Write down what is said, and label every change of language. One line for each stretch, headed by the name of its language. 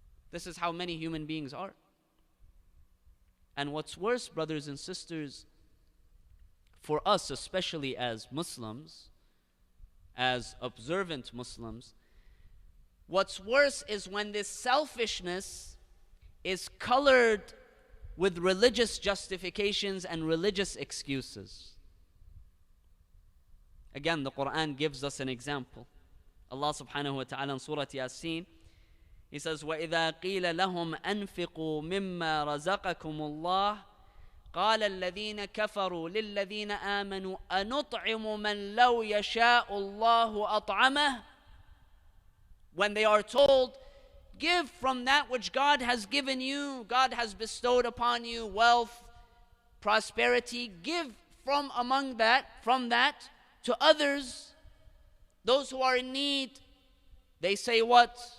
English: This is how many human beings are. And what's worse, brothers and sisters, for us, especially as Muslims, as observant Muslims, what's worse is when this selfishness is colored with religious justifications and religious excuses. Again, the Quran gives us an example. Allah subhanahu wa ta'ala in Surah Yasin, He says,
Arabic: وَإِذَا قِيلَ لَهُمْ أَنْفِقُوا مِمَّا رَزَقَكُمُ اللَّهُ قال الذين كفروا للذين آمنوا أنطعم من لو يشاء الله أطعمه.
English: When they are told, give from that which God has given you, God has bestowed upon you wealth, prosperity, give from that to others, those who are in need. They say what?